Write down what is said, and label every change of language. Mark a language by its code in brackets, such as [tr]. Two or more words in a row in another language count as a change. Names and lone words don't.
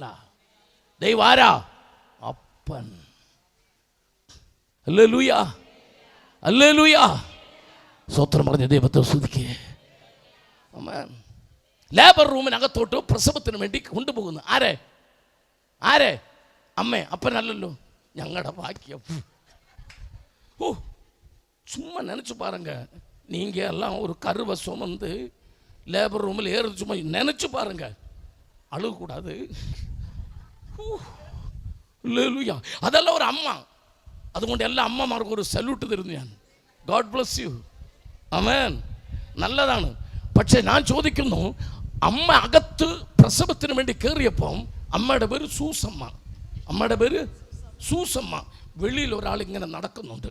[ml] ദൈവം ആരാ? അപ്പൻ. ഹല്ലേലൂയ, ഹല്ലേലൂയ. സ്വോത്രം പറഞ്ഞ ദൈവത്തെ സ്തുതിക്കേ. ആമേൻ. ലേബർ റൂമിനകത്തോട്ട് പ്രസവത്തിന് വേണ്ടി കൊണ്ടുപോകുന്നു. ആരെ? ആരെ? അമ്മേ. അപ്പനല്ലല്ലോ. ഞങ്ങളുടെ ഭാഗ്യം. [ta] சும்மா நினச்சி பாருங்க. நீங்கள் எல்லாம் ஒரு கருவை சுமந்து [en] labour roomil [ta] ஏறுது. சும்மா நினச்சி பாருங்க. அழுகக்கூடாது. இல்லையா? அதெல்லாம் ஒரு അമ്മ. [ml] അതുകൊണ്ട് എല്ലാ അമ്മമാർക്കും ഒരു സല്യൂട്ട് തരുന്നു ഞാൻ. [en] God bless you. [ml] ആമേൻ. നല്ലതാണ്. പക്ഷേ ഞാൻ ചോദിക്കുന്നു, അമ്മ അകത്ത് പ്രസവത്തിന് വേണ്ടി കയറിയപ്പം അമ്മയുടെ പേര് സൂസമ്മ. അമ്മയുടെ പേര് സൂസമ്മ. വെളിയിൽ ഒരാൾ ഇങ്ങനെ നടക്കുന്നുണ്ട്.